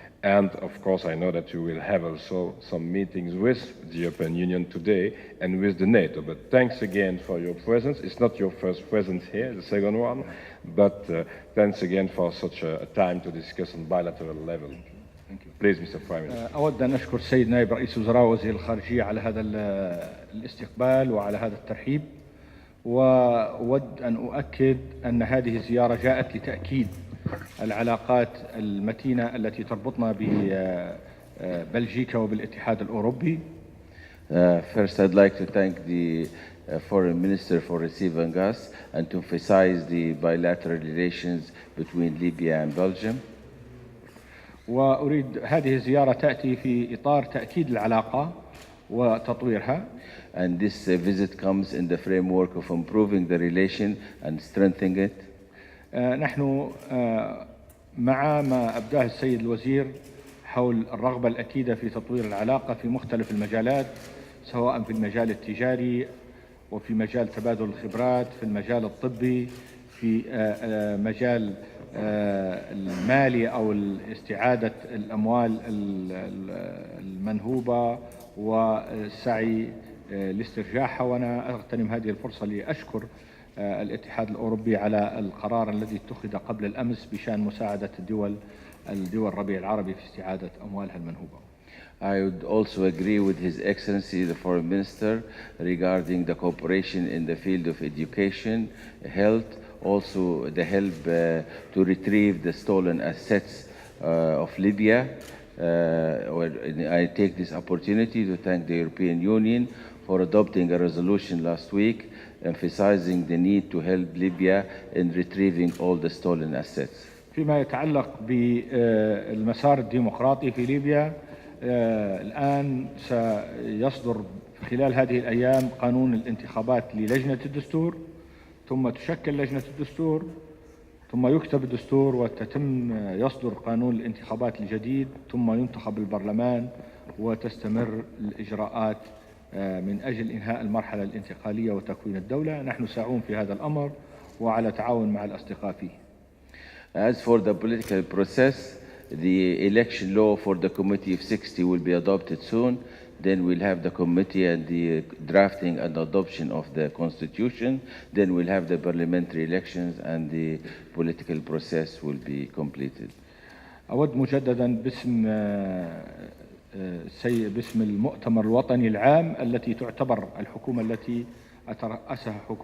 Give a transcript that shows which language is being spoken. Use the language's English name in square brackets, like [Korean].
[English] And of course, I know that you will have also some meetings with the European Union today and with the NATO. But thanks again for your presence. It's not your first presence here, the second one. But thanks again for such a time to discuss on bilateral level. Please, Mr. Prime Minister. [Arabic] أود أن أشكر السيد نائب رئيس وزراء وزير الخارجية على هذا الاستقبال وعلى هذا الترحيب، وأود أن أؤكد أن هذه الزيارة جاءت لتأكيد العلاقات المتينة التي تربطنا ببلجيكا وبالاتحاد الأوروبي. [English] First, I'd like to thank the Foreign Minister for receiving us and to emphasize the bilateral relations between Libya and Belgium. [Arabic] وأريد هذه الزيارة تأتي في إطار تأكيد العلاقة وتطويرها. [English] And this visit comes in the framework of improving the relation and strengthening it. [Arabic] نحن مع ما أبداه السيد الوزير حول الرغبة الأكيدة في تطوير العلاقة في مختلف المجالات، سواء في المجال التجاري وفي مجال تبادل الخبرات، في المجال الطبي، في مجال المالي أو استعادة الأموال المنهوبة والسعي لاسترجاعها. وأنا أغتنم هذه الفرصة لأشكر الاتحاد الأوروبي على القرار الذي اتخذ قبل الأمس بشأن مساعدة الدول الربيع العربي في استعادة أموالها المنهوبة. [English] I would also agree with His Excellency the Foreign Minister regarding the cooperation in the field of education, health, also the help to retrieve the stolen assets of Libya. I take this opportunity to thank the European Union for adopting a resolution last week emphasizing the need to help Libya in retrieving all the stolen assets. [Arabic] فيما يتعلق بالمسار الديمقراطي في ليبيا، الآن سيصدر خلال هذه الأيام قانون الانتخابات للجنة الدستور، ثم تشكل لجنة الدستور، ثم يكتب الدستور وتتم يصدر قانون الانتخابات الجديد، ثم ينتخب البرلمان وتستمر الإجراءات من أجل إنهاء المرحلة الانتقالية وتكوين الدولة. نحن ساعون في هذا الأمر وعلى تعاون مع الأصدقاء فيه. [English] As for the political process, the election law for the Committee of 60 will be adopted soon. Then we'll have the committee and the drafting and adoption of the constitution. Then we'll have the parliamentary elections and the political process will be completed. [Arabic] أود مجددا باسم المؤتمر الوطني العام التي تعتبر الحكومة التي أترأسها